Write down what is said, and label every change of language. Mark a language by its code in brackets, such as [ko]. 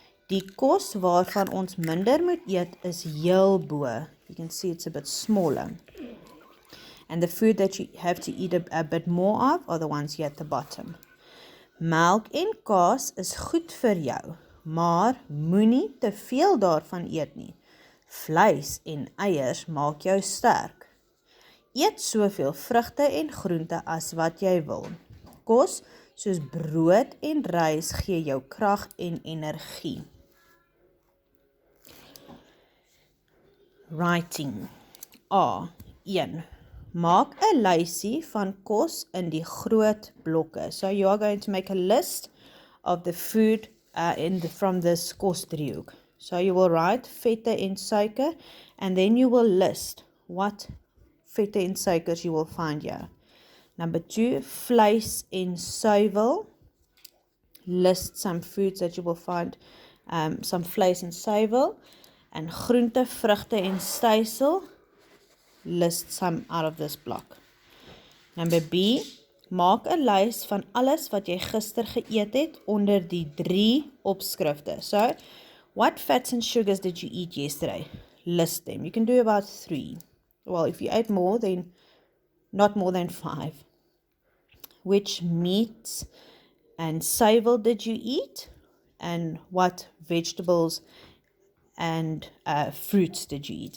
[af] Die kos waarvan ons minder moet eet is heel bo. [en] You can see it's a bit smaller. And the food that you have to eat a bit more of are the ones here at the bottom. [af] Melk en kaas is goed vir jou, maar moenie te veel daarvan eet nie. Vleis en eiers maak jou sterk. Eet soveel vrugte en groente as wat jy wil. Kos soos brood en rys gee jou krag en energie. [en] Writing. [af] A1. Maak 'n lysie van kos in die groot blokke. [en] So you are going to make a list of the food from this [af] kos driehoek. [en] So you will write [af] vette en suiker [en] and then you will list what [af] vette en suikers [en] you will find here. Number 2, [af] vleis en suiwel. [en] List some foods that you will find, some vleis en suiwel. And [af] groente, vrugte en stysel. [en] List some out of this block. Number B, [af] maak 'n lys van alles wat jy gister geëet het onder die 3 opskrifte. [en] So, what fats and sugars did you eat yesterday? List them. You can do about 3. Well, if you ate more, then not more than 5. Which meats and suiwel did you eat? And what vegetables and fruits did you eat?